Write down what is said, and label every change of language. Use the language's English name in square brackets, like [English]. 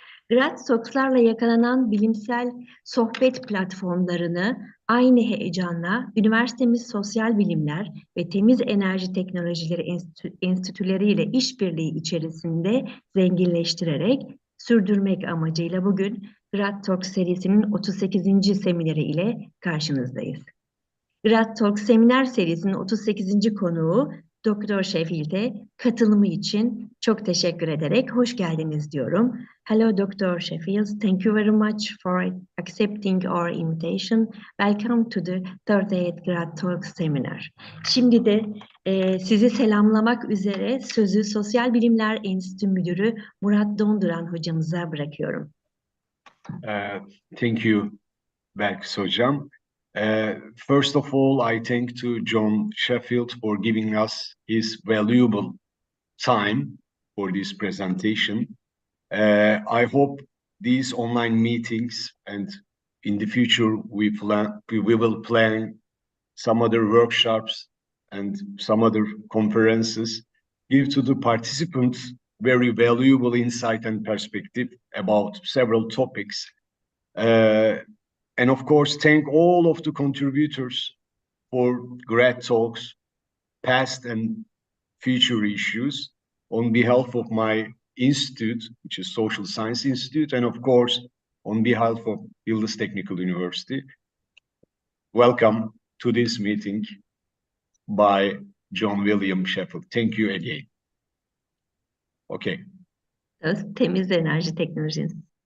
[Turkish] Grad Talks'larla yakalanan bilimsel sohbet platformlarını aynı heyecanla üniversitemiz Sosyal Bilimler ve Temiz Enerji Teknolojileri enstitüleriyle işbirliği içerisinde zenginleştirerek sürdürmek amacıyla bugün Grad Talks serisinin 38. semineri ile karşınızdayız. Grad Talks seminer serisinin 38. konuğu Doktor Sheffield'e katılımı için çok teşekkür ederek hoş geldiniz diyorum. [English] Hello Dr. Sheffield, thank you very much for accepting our invitation. Welcome to the 38th Grad Talks seminar. [Turkish] Şimdi de sizi selamlamak üzere sözü Sosyal Bilimler Enstitüsü Müdürü Murat Donduran hocamıza bırakıyorum. [English] Thank you, Belkıs hocam. First of all, I thank to John Sheffield for giving us his valuable time for this presentation. I hope these online meetings and in the future we will plan some other workshops and some other conferences give to the participants very valuable insight and perspective about several topics. And of course, thank all of the contributors for Grad Talks, past and future issues on behalf of my institute, which is Social Science Institute, and of course, on behalf of Yıldız Technical University. Welcome to this meeting by John William Sheffield. Thank you again. Okay. [Turkish] Temiz Enerji Teknolojisi.